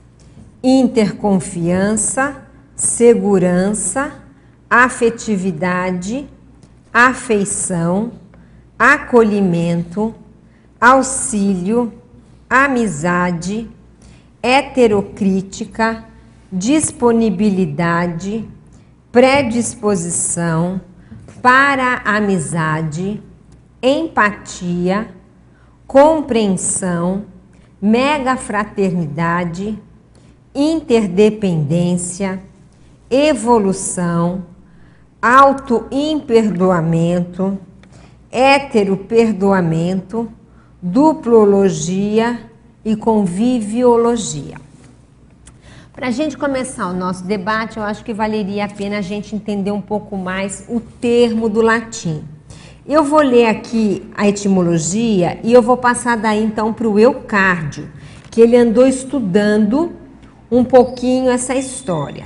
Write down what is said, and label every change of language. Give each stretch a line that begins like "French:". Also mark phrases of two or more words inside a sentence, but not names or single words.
Portuguese: interconfiança, segurança, afetividade, afeição, acolhimento, auxílio, amizade, heterocrítica, disponibilidade, predisposição, para-amizade, empatia, compreensão, megafraternidade, interdependência, evolução, auto-imperdoamento, heteroperdoamento, duplologia e conviviologia. Para a gente começar o nosso debate, eu acho que valeria a pena a gente entender um pouco mais o termo do latim. Eu vou ler aqui a etimologia e eu vou passar daí então para o Eucárdio, que ele andou estudando um pouquinho essa história.